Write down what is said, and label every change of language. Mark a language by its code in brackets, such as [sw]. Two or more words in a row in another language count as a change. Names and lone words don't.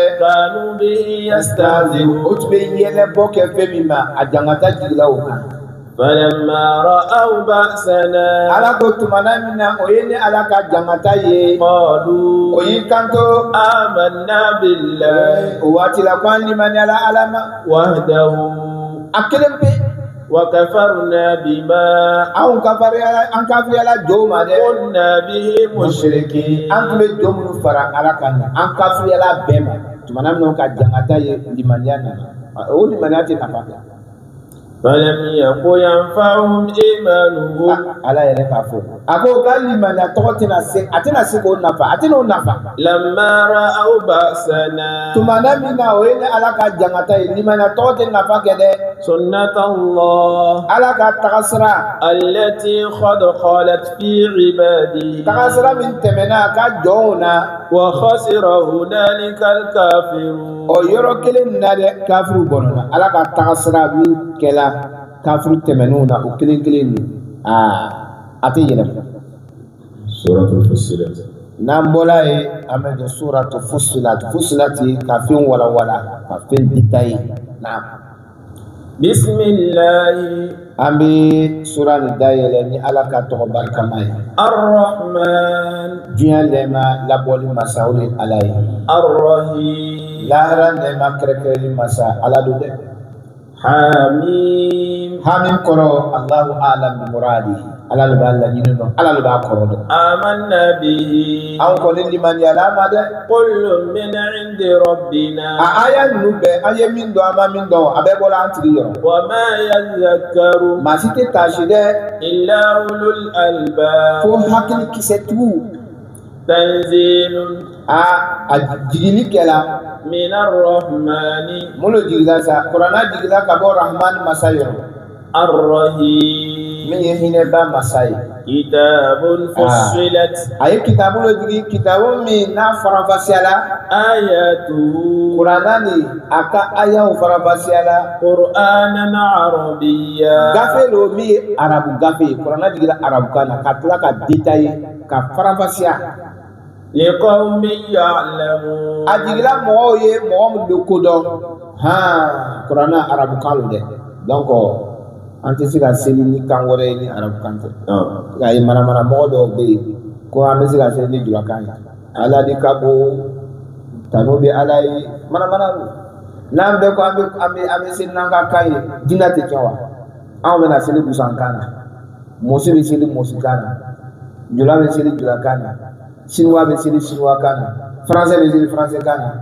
[ar] كانوا به [bm] o [ar] يستهزئون [bm] tun bɛ yɛlɛbɔ kɛ fɛn min ma a jangata jigila o kan [ar] فلما رأوا بأسنا [bm] ala ko tumana min na o ye ni ala ka jangata ye [ar] قالوا [bm] o y'i kanto [ar] آمنا بالله [bm] o waati la ko an limaniyala ala ma [ar] وحده [bm] a kelen pe [ar] وكفرنا بما [bm] an kafiriyala jow ma dɛ [ar] كنا به مشركين [bm] an tun bɛ jo minnu fara ala kan an kafiriyala bɛɛ ma tumana min na o ka jangata ye limaniya nana o limaniya tɛ nafa kɛ [ar] فلم يكن ينفعهم إيمانهم [bm] ala yɛrɛ k'a fɔ a ko ka limaniya tɔgɔ tɛna se a tɛna se k'o nafa a tɛna o nafa [ar] لما رأوا بأسنا [bm] tumana min na o ye ni ala ka jangata ye limaniya tɔgɔ tɛ nafa kɛ dɛ [ar] سنة الله [bm] ala ka tagasira [ar] التي قد خلت في عباده [bm] tagasira min tɛmɛna a ka jɔnw na [ar] وخسر هنالك الكافرون [bm] o yɔrɔ kelen na dɛ kafiriw bɔnna ala ka tagasira min kɛla kafiriw tɛmɛnenw na o kelen kelen nin a tɛ yɛlɛma [ar] سورة الفصلت [bm] n'an bɔla ye an bɛ don suratu fusilat ka fɛn walawala ka fɛn détaillé na [ar] بسم الله [bm] an bɛ sura nin dayɛlɛ ni ala ka tɔgɔ barikama ye [ar] الرحمن [bm] diɲɛ nɛɛma labɔli masa o de ye ala ye [ar] الرحيم [bm] lahara nɛɛma kɛrɛkɛrɛli masa ala do dɛ [ar] حميم [bm] hami kɔrɔ [ar] الله أعلم بمراده [bm] ala de b'a laɲini dɔn ala de b'a kɔrɔ dɔn [ar] آمنا به [bm] an kɔni limaniyala ma dɛ [ar] كل من عند ربنا [bm] a aya ninnu bɛɛ an ye min dɔn an ma min dɔn a bɛɛ bɔra an tigi yɔrɔ [ar] وما يذكر [bm] maa si tɛ taasi dɛ [ar] إلا أولو الألباب [bm] fo hakili kisɛtigiw [ar] تنزيل [bm] a jigili kɛla [ar] من الرحمن [bm] minnu jigila sa kuranna jigila ka bɔ rahman masa yɔrɔ [ar] الرحيم [bm] min ye hinɛba masa ye [ar] كتاب فصلت [bm] a ye kitabu dɔ jigi kitabu min n'a farafasiyala [ar] آياته [bm] kuranna ni a ka ayaw farafasiyala [ar] قرآنا عربيا [bm] gafe lo min ye arabu gafe ye kuranna jigila arabu kan na ka tila ka détaillé ka farafasiya [ar] لقوم يعلمون [bm] a jigila mɔgɔw ye mɔgɔ minnu bɛ ko dɔn kuranna arabu kan lo dɛ donc an tɛ se ka seli ni kan wɛrɛ ye ni arabu kan tɛ nka ye manamana mɔgɔ dɔw bɛ yen ko an bɛ se ka seli ni julakan ye ala de ka bon tano bɛ ala ye manamana lo n'an bɛɛ ko an bɛ seli n'an ka kan ye dinɛ tɛ kɛ wa anw bɛna seli busan kan na mɔsi bɛ seli mɔsi kan na jula bɛ seli jula kan na, chinois bɛ seli chinois kan na, français bɛ seli français kan na.